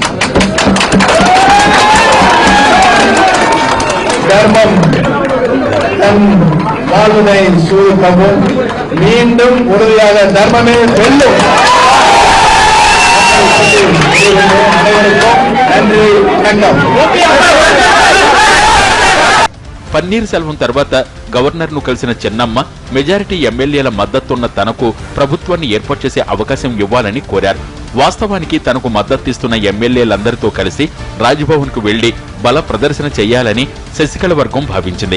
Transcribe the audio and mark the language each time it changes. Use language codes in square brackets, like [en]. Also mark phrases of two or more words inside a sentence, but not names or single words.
[ta] தர்மம் தன் வாழ்வினை சூழ்க்கவும் மீண்டும் உறுதியாக தர்மமே வெல்லும். அனைவருக்கும் நன்றி, வணக்கம். [te] పన్నీర్ సెల్వం తర్వాత గవర్నర్ ను కలిసిన చెన్నమ్మ మెజారిటీ ఎమ్మెల్యేల మద్దతున్న తనకు ప్రభుత్వాన్ని ఏర్పాటు చేసే అవకాశం ఇవ్వాలని కోరారు. వాస్తవానికి తనకు మద్దతిస్తున్న ఎమ్మెల్యేలందరితో కలిసి రాజ్భవన్ కు వెళ్లి బల ప్రదర్శన చేయాలని శశికళ వర్గం భావించింది.